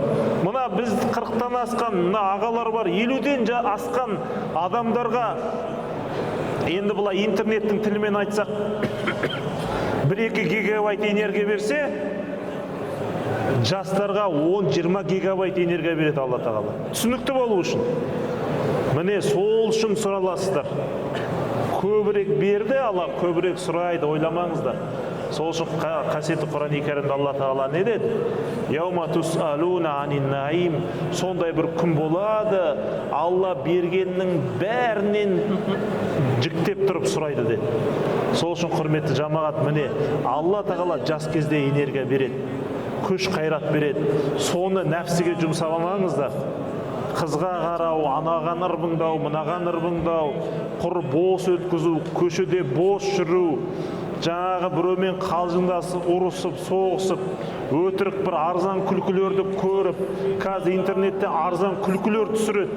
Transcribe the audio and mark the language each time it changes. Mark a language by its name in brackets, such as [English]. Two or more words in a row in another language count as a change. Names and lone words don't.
[Kazakh] Мына біз 40-тан асқан мына ағалар бар, 50-ден асқан адамдарға енді бұлай интернеттің тілімен айтсақ 1-2 гигабайт энергия берсе, жастарға 10-20 гигабайт энергия береді Алла тағала. Түсінікті болу үшін. Міне сол үшін сұраласыздар. Көбірек берді Алла, көбірек сұрайды, ойламаңыздар. Сол үшін қасиетті Құран-ы Кәрімде Алла тағала не деді? [Arabic] يوم تسألون عن النعيم. [Kazakh] Сондай бір күн болады, Алла бергеннің бәрінен жіктеп тұрып сұрайды деді. Сол үшін құрметті жамағат, міне Алла тағала жас кезде энергия береді, күш қайрат береді. Соны нәпсіге жұмсап алмаңыздар. Қызға қарау, анаған ырбыңдау, мынаған ырбыңдау, құр бос өткізу, көшеде бос жүру, жаңағы біреумен қалжыңдасып, ұрысып, соғысып, өтірік бір арзан күлкілерді көріп, қазір интернетте арзан күлкілер түсіреді.